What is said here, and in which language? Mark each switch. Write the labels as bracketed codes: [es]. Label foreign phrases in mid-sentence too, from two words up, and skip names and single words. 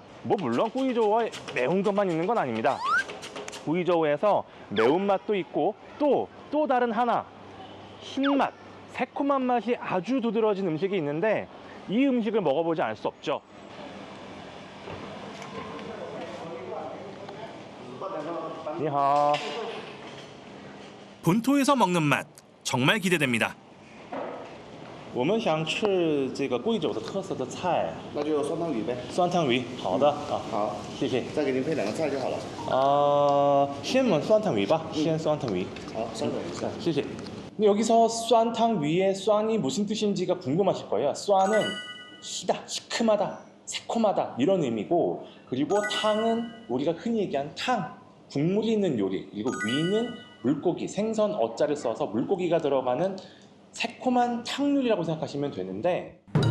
[ko] 물론 꾸이저우에 매운 것만 있는 건 아닙니다. 꾸이저우에서 매운맛도 있고 또 다른 하나 신맛, 새콤한 맛이 아주 두드러진 음식이 있는데 이 음식을 먹어보지 않을 수 없죠. 니하오. 본토에서 먹는 맛 정말 기대됩니다. [zh] 我们想吃这个贵州的特色的菜，那就酸汤鱼呗。酸汤鱼。好的啊，好，谢谢。再给您配2个菜就好了。先焖酸汤鱼吧，先酸汤鱼。好，酸汤鱼。 [ko] 谢谢. 여기서酸汤 위에酸이 무슨 뜻인지가 궁금하실 거예요. 酸 은 시다, 시큼하다, 새콤하다 이런 의미고, 그리고 탕은 우리가 흔히 얘기한 탕, 국물이 있는 요리, 그리고 위는 물고기, 생선 어자를 써서 물고기가 들어가는 새콤한 탕류리라고 생각하시면 되는데,